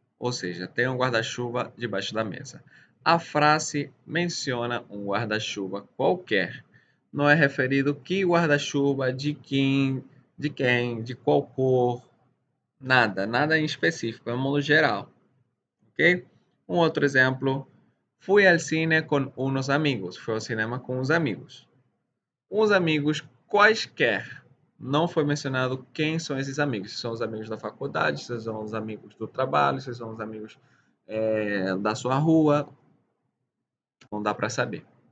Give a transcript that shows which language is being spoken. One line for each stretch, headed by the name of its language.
Portuguese: Ou seja, tem um guarda-chuva debaixo da mesa. A frase menciona um guarda-chuva qualquer. Não é referido que guarda-chuva, de quem, de qual cor, nada, nada em específico, é um modo geral. Ok? Um outro exemplo.
Spanish: Fui al cine
Portuguese: com uns
Spanish: amigos.
Portuguese: Fui ao cinema com os amigos. Os amigos quaisquer. Não foi mencionado quem são esses amigos. Se são os amigos da faculdade, se são os amigos do trabalho, se são os amigos da sua rua. Não dá para saber.